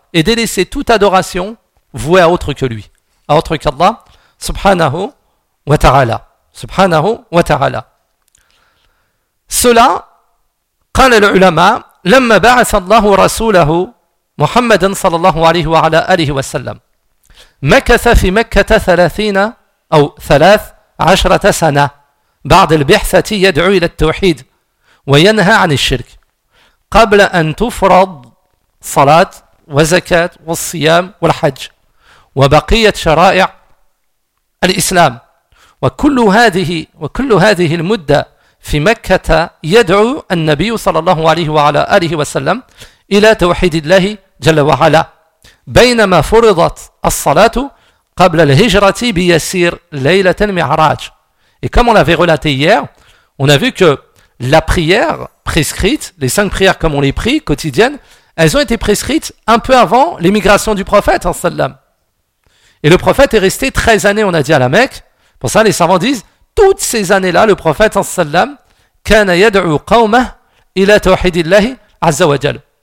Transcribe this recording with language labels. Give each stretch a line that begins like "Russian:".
French: Et délaisser toute adoration vouée à autre que lui, à autre qu'Allah,
Arabic: subhanahu wa ta'ala. Subhanahu wa ta'ala.
French: Cela,
Arabic: قال العلماء, لما بعث الله رسوله محمد صلى الله عليه وعلى آله وسلم مكث في مكة 30 أو 13 سنة بعد البعثة يدعو إلى التوحيد وينهى عن الشرك قبل أن تفرض صلاة وزكاة والصيام والحج وبقية شرائع الإسلام وكل هذه المدة في مكة يدعو النبي صلى الله عليه وعلى آله وسلم إلى توحيد الله جل وعلا بينما فرضت الصلاة قبل الهجرة بيسير ليلة المعراج.
French: Et comme on l'avait relaté hier, on a vu que la prière prescrite, les cinq prières comme on les prie quotidiennes, elles ont été prescrites un peu avant l'émigration du prophète. Et le prophète est resté 13 années, on a dit, à la Mecque. Pour ça, les savants disent, toutes ces années-là, le prophète sallam
Arabic: kana yad'u qawmah ila tawhidillahi azza wa jal.